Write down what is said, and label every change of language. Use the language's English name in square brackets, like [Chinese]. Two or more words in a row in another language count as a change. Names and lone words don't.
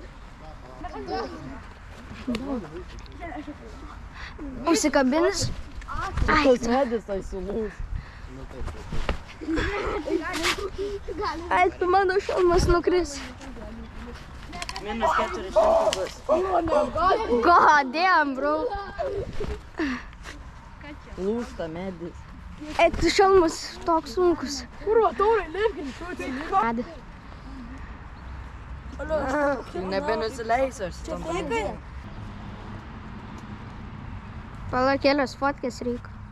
[Lithuanian] Užsikabinis. Ai, Tas medis tai sulūs. ai, tu mano šalmas nukris. Minus 400 bus. [English] God damn, bro. [Lithuanian] Lūžta medis. Tu šalmas toks sunkus. Kurva, taurai, lipkim. Medį. Nebenusileisiu aš tam. Pala kelios fotkės reikia.